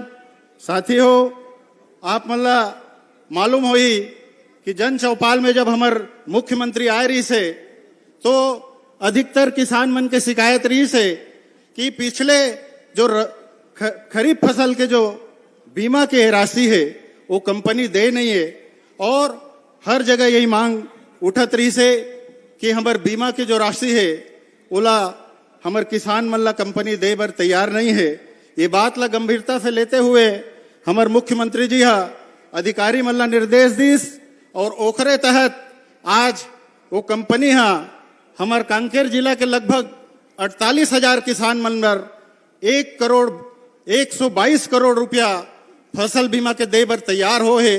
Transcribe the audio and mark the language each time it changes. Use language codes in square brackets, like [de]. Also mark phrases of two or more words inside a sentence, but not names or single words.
[hne] साथी हो आप मल्ला मालूम होई कि जन चौपाल में जब हमर मुख्यमंत्री आए रही से तो अधिकतर किसान मन के शिकायत रही से कि पिछले जो खरीफ फसल के जो बीमा के राशि है वो कंपनी दे नहीं है, और हर जगह यही मांग उठत रही से कि हमार बीमा की जो राशि है ओला हमार किसान मन ला कंपनी दे बर तैयार नहीं है। ये बात ला गंभीरता से लेते हुए हमार मुख्यमंत्री जी हा अधिकारी मन ला निर्देश दिस, और ओखरे तहत आज वो कंपनी हा हमार कांकेर जिला के लगभग 48,000 किसान मन बर 1,122 करोड़ रुपया फसल बीमा के दे बर तैयार हो है।